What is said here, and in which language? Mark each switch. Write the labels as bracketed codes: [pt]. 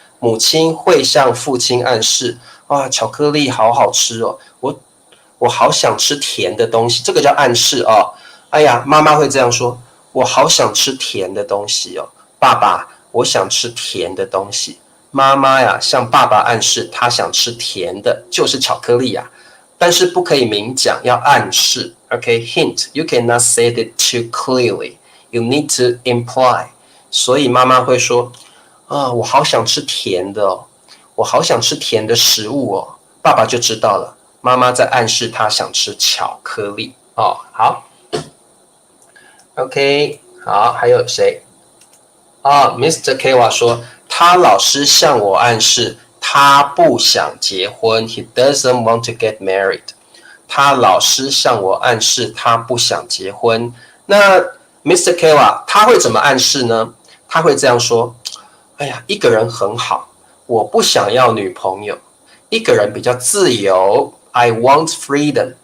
[zh] 母亲会向父亲暗示，哇，巧克力好好吃哦，我好想吃甜的东西，这个叫暗示哦。哎呀，妈妈会这样说，我好想吃甜的东西哦，爸爸。我想吃甜的东西，妈妈呀向爸爸暗示他想吃甜的，就是巧克力呀，但是不可以明讲，要暗示。 [en] OK， hint. You cannot say it too clearly. You need to imply. [zh] 所以妈妈会说，我好想吃甜的哦，我好想吃甜的食物哦，爸爸就知道了，妈妈在暗示他想吃巧克力哦。好 ，OK， 好，还有谁？Mr. Kewa 说，他老师向我暗示他不想结婚 ， He doesn't want to get married。他老师向我暗示他不想结婚。那 Mr. Kewa 他会怎么暗示呢？他会这样说：哎呀，一个人很好，我不想要女朋友。一个人比较自由 ， I want freedom。